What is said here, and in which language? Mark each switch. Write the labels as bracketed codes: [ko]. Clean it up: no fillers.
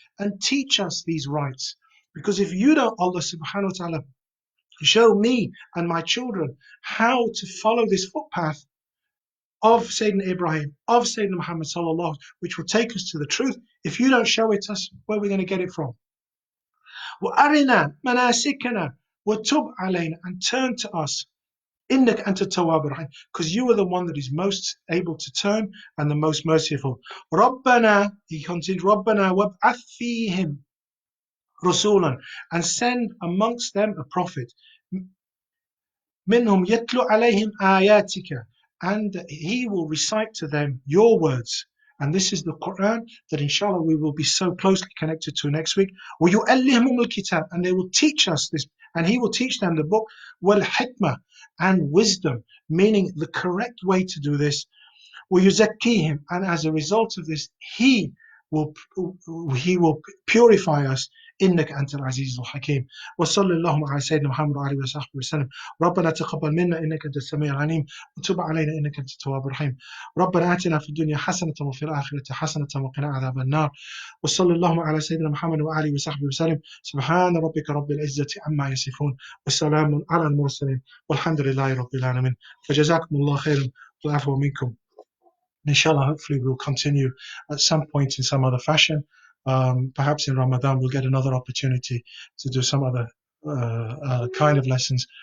[en] And teach us these rights. Because if you don't, Allah subhanahu wa ta'ala, show me and my children how to follow this footpath of Sayyidina Ibrahim, of Sayyidina Muhammad sallallahu, which will take us to the truth. If you don't show it us, where are we going to get it from? [ar] وَأَرِنَا مَنَاسِكَنَا وَتُبْ عَلَيْنَا. [en] And turn to us. [ar] إِنَّكَ أَنْتَ التَّوَّابُ الرَّحِيمُ. [en] Because you are the one that is most able to turn and the most merciful. [ar] رَبَّنَا, [en] he continued, [ar] رَبَّنَا وَابْعَثْ فِيهِمْ رَسُولًا. [en] And send amongst them a prophet. [ar] مِنْهُمْ يَتْلُو عَلَيْهِمْ آيَاتِكَ. [en] And he will recite to them your words. And this is the Quran that inshallah we will be so closely connected to next week. [ar] وَيُؤَلِّهِمُ الْكِتَابِ. [en] And they will teach us this, and he will teach them the book, [ar] وَالْحِكْمَةِ, [en] and wisdom, meaning the correct way to do this. [ar] وَيُزَكِّيهِمْ. [en] And as a result of this, will he will purify us. [ar] إنك أنت العزيز الحكيم. وصلى الله على سيدنا محمد وعلى آله وصحبه وسلم. ربنا تقبل منا إنك أنت السميع العليم وتب علينا إنك أنت التواب الرحيم. ربنا آتنا في الدنيا حسنة وفي الآخرة حسنة وقنا عذاب النار. وصلى الله على سيدنا محمد وعلى آله وصحبه وسلم. سبحان ربك رب العزة عما يصفون والسلام على المرسلين والحمد لله رب العالمين. فجزاكم الله خيرا والعفو منكم. [en] Inshallah, hopefully we'll continue at some point in some other fashion. Perhaps in Ramadan we'll get another opportunity to do some other kind of lessons.